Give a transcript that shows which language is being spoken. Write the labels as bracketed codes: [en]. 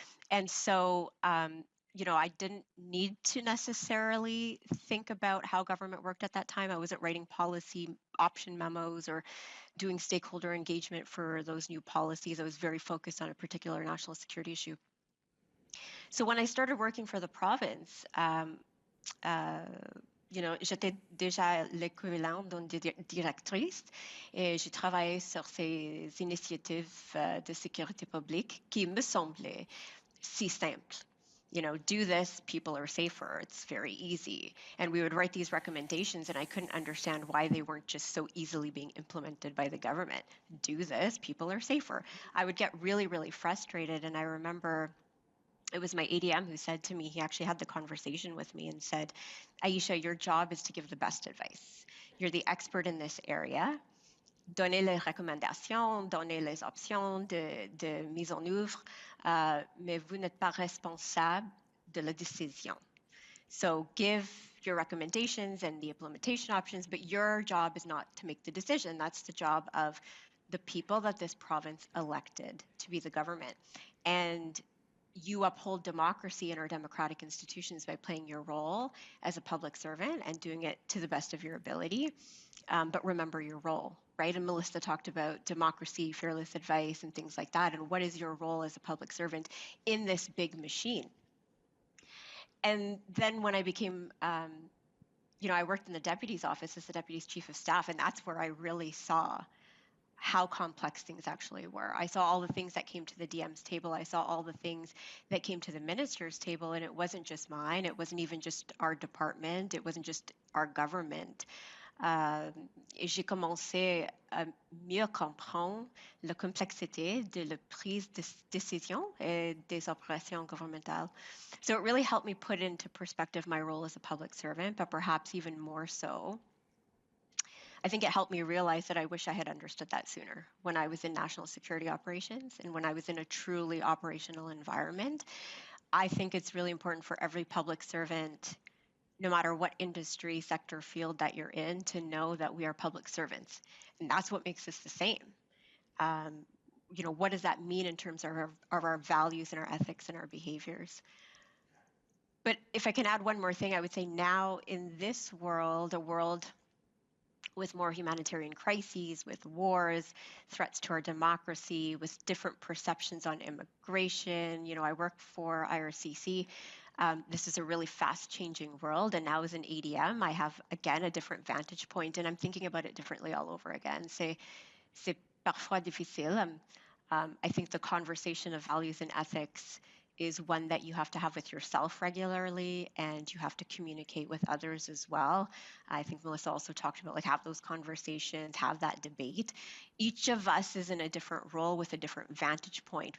[en] And so, I didn't need to necessarily think about how government worked at that time. I wasn't writing policy option memos or doing stakeholder engagement for those new policies. I was very focused on a particular national security issue. [fr] So when I started working for the province, j'étais déjà l'équivalent d'une directrice et j'ai travaillé sur ces initiatives de sécurité publique qui me semblaient si simples. [en] Do this, people are safer. It's very easy. And we would write these recommendations and I couldn't understand why they weren't just so easily being implemented by the government. Do this, people are safer. I would get really, really frustrated. And I remember it was my ADM who said to me, he actually had the conversation with me and said, Aisha, your job is to give the best advice. You're the expert in this area. [fr] Donnez les recommandations, donnez les options de mise en œuvre, mais vous n'êtes pas responsable de la décision. [en] So give your recommendations and the implementation options, but your job is not to make the decision. That's the job of the people that this province elected to be the government. And you uphold democracy in our democratic institutions by playing your role as a public servant and doing it to the best of your ability. But remember your role, right? And Melissa talked about democracy, fearless advice, and things like that. And what is your role as a public servant in this big machine? And then when I became, I worked in the deputy's office as the deputy's chief of staff, and that's where I really saw how complex things actually were. I saw all the things that came to the DM's table. I saw all the things that came to the minister's table, and it wasn't just mine. It wasn't even just our department. It wasn't just our government. [fr] et j'ai commencé à mieux comprendre la complexité de la prise de décision et des opérations gouvernementales. [en] So it really helped me put into perspective my role as a public servant, but perhaps even more so, I think it helped me realize that I wish I had understood that sooner when I was in national security operations and when I was in a truly operational environment. I think it's really important for every public servant, no matter what industry, sector, field that you're in, to know that we are public servants. And that's what makes us the same. What does that mean in terms of our values and our ethics and our behaviors? But if I can add one more thing, I would say now in this world, a world with more humanitarian crises, with wars, threats to our democracy, with different perceptions on immigration. I work for IRCC. This is a really fast-changing world, and now as an ADM, I have, again, a different vantage point, and I'm thinking about it differently all over again. [fr] C'est parfois difficile. [en] I think the conversation of values and ethics is one that you have to have with yourself regularly, and you have to communicate with others as well. I think Melissa also talked about have those conversations, have that debate. Each of us is in a different role with a different vantage point.